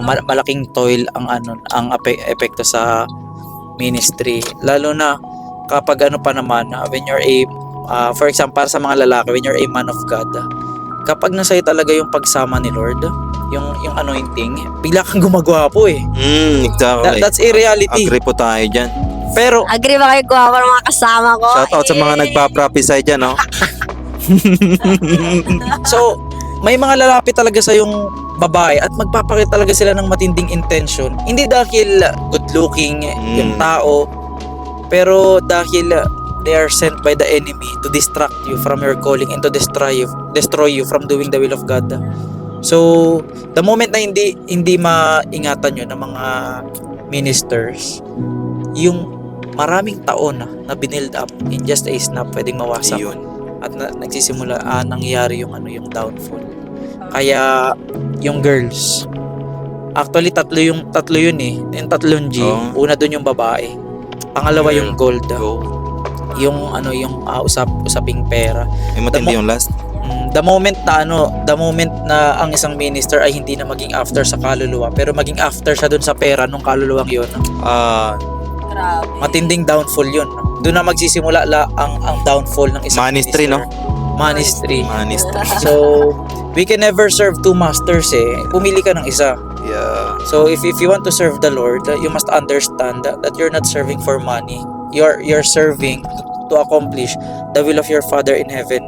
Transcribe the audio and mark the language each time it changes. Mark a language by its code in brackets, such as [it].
[tl] malaking toil ang epekto sa ministry, lalo na kapag pa naman when you're a for example, para sa mga lalaki, [en] when you're a man of God, [tl] kapag nasa'yo talaga yung pagsama ni Lord, yung anointing, bigla kang gumagwapo eh. [en] Exactly. That's a reality. [tl] Agree po tayo dyan. Pero Agree ba kayo guwapo ng mga kasama ko? Shout out sa mga nagpa-prophesy dyan, no? so may mga lalapit talaga sa yung babae at magpapakita talaga sila ng matinding intention. Hindi dahil good looking yung tao, pero dahil [en] they are sent by the enemy to distract you from your calling and to destroy you from doing the will of God. [tl] So, the moment na hindi maingatan yun ng mga ministers, yung maraming taon na binild up [en] in just a snap [tl] pwedeng mawasak. Ayun. At nagsisimula nangyayari yung downfall. Kaya yung girls, actually tatlo yun eh. Yung tatlong G, una doon yung babae. Pangalawa yung gold. Yung usaping pera. May matindi yung last. The moment na ang isang minister ay hindi na maging after sa kaluluwa, pero maging after siya doon sa pera nung kaluluwang yun. Grabe. Matinding downfall yun. Doon na magsisimula ang downfall ng isang [en] Ministry, minister. Ministry. Ministry. So, we can never serve two masters eh. [tl] Pumili ka ng isa. [en] Yeah. So, if you want to serve the Lord, you must understand that you're not serving for money. You're serving to accomplish the will of your Father in heaven.